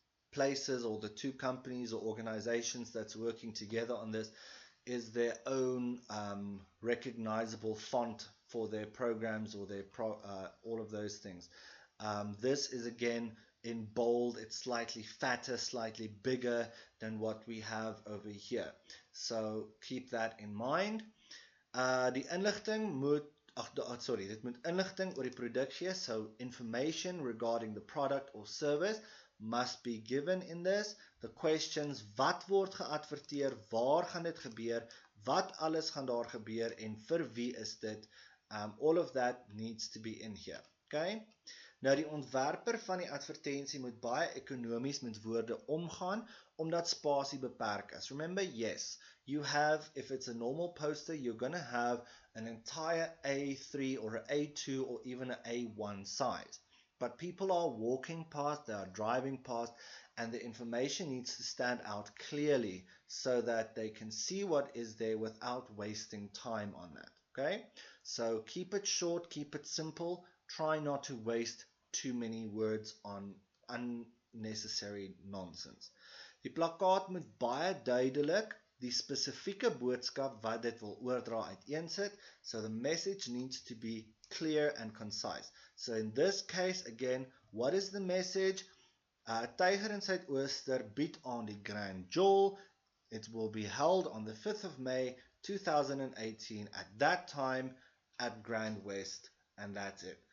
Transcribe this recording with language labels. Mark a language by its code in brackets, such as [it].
[en] places or the two companies or organizations that's working together on this is their own recognizable font for their programs or their all of those things. This is again in bold. It's slightly fatter, slightly bigger than what we have over here. So keep that in mind. [af] Die inligting moet dit moet inligting oor die produk gee. [en] So information regarding the product or service must be given in this. The questions: [af] wat word geadverteer, waar gaan dit gebeur, wat alles gaan daar gebeur en vir wie is dit? [en] All of that needs to be in here. Okay? [af] Nou die ontwerper van die advertensie moet baie ekonomies met woorde omgaan omdat spasie beperk is. [en] Remember, yes, you have, if it's a normal poster, you're going to have an entire A3 or an A2 or even an A1 size. But people are walking past, they are driving past, and the information needs to stand out clearly so that they can see what is there without wasting time on that. Okay? So keep it short, keep it simple. Try not to waste too many words on unnecessary nonsense. [af] Die plakkaat moet baie duidelik die spesifieke boodskap wat dit wil oordra uiteensit. [en] So the message needs to be clear and concise. So in this case, again, what is the message? Tiger in Suidooster [af] bied aan die [en] Grand Jewel. It will be held on the 5th of May 2018 at that time at Grand West, and that's it.